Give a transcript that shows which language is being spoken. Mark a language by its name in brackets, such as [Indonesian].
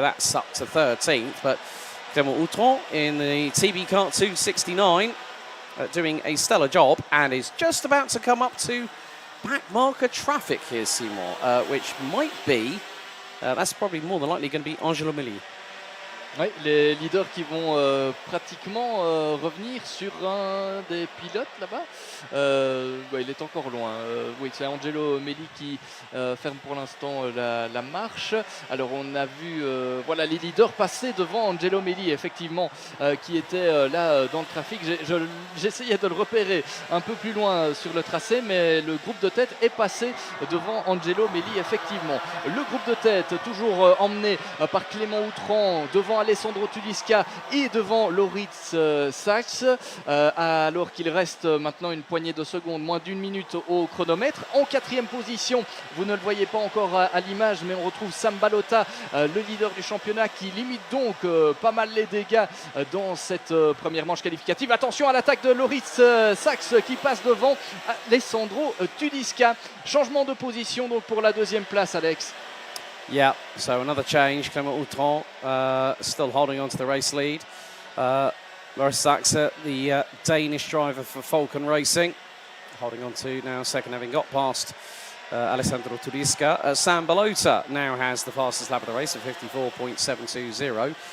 [English] That's up to 13th, but Clément Outran in the TB Kart 269 doing a stellar job and is just about to come up to back marker traffic here, Seymour, which might be, that's probably more than likely going to be Angelo Milli. [French] Oui, les leaders qui vont pratiquement revenir sur un des pilotes là-bas. Ouais, il est encore loin. Oui, c'est Angelo Melli qui ferme pour l'instant la marche. Alors on a vu voilà, les leaders passer devant Angelo Melli, effectivement, qui était là dans le trafic. J'essayais de le repérer un peu plus loin sur le tracé, mais le groupe de tête est passé devant Angelo Melli, effectivement. Le groupe de tête, toujours emmené par Clément Outran, devant Alessandro Tulisca et devant Loritz Sachs, alors qu'il reste maintenant une poignée de secondes, moins d'1 minute au chronomètre. En 4e position, vous ne le voyez pas encore à l'image, mais on retrouve Sam Balota, le leader du championnat, qui limite donc pas mal les dégâts dans cette première manche qualificative. Attention à l'attaque de Loritz Sachs qui passe devant Alessandro Tulisca. Changement de position donc pour la 2e place, Alex. [English] Yeah, so another change. Clément Outran still holding on to the race lead. Loris Sachs, the Danish driver for Falcon Racing, holding on to now second, having got past Alessandro Tulisca. Sam Balota now has the fastest lap of the race at 54.720.